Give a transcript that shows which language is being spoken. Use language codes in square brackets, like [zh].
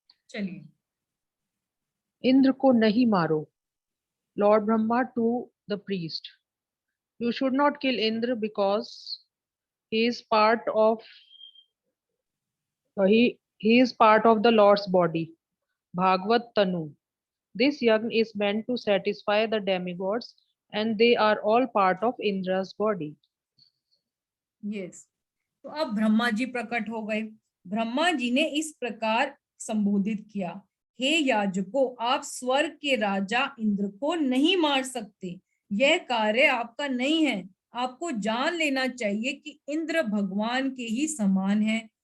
[hi] चलिए। इंद्र को नहीं मारो। [en] Lord Brahma to the priest, you should not kill Indra because he is part of he is part of the Lord's body. Bhagavad Tanu. This yagna is meant to satisfy the demigods and they are all part of Indra's body. [hi] Yes, तो अब ब्रह्मा जी प्रकट हो गए। ब्रह्मा जी ने इस प्रकार संबोधित किया, हे याजकों, आप स्वर्ग के राजा इंद्र को नहीं मार सकते, यह कार्य आपका नहीं है। आपको जान लेना चाहिए कि इंद्र भगवान के ही समान है।